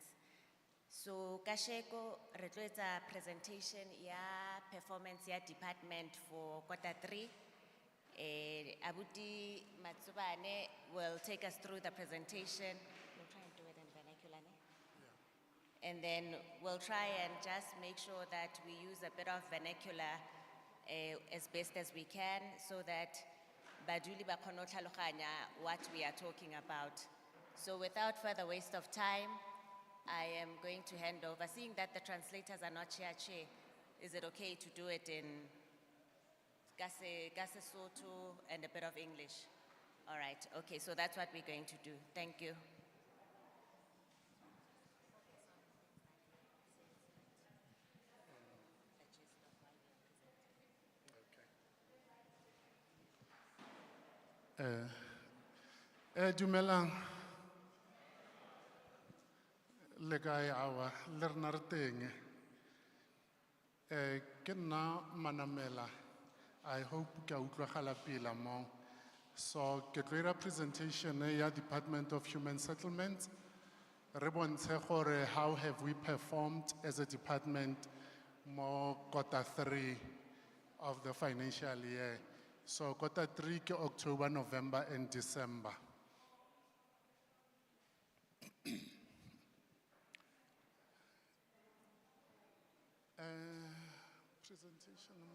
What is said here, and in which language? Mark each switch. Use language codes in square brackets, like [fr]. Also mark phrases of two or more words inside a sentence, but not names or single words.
[st] So kasheko re tlo etsa presentation ya performance ya [en] department for quarter 3. Abuti Matsubane will take us through the presentation. We'll try and do it in vernacular, ne? Yeah. And then we'll try and just make sure that we use a bit of vernacular as best as we can so that [st] baduli ba kgone ho tlhaloganya [en] what we are talking about. So without further waste of time, I am going to hand over. Seeing that the translators are not here, is it okay to do it in Gase Soto and a bit of English? All right, okay, so that's what we're going to do. Thank you. [st] Dumelang. Le kae awa le rena re teng. Ke nna Manamela. [en] I hope [st] ke a utlwagala pila mo. So, ke tlo ira presentation ya Department of Human Settlements. Re bontshe gore [en] how have we performed as a department mo quarter 3 of the financial year. So quarter 3 ke October, November and December. Presentation.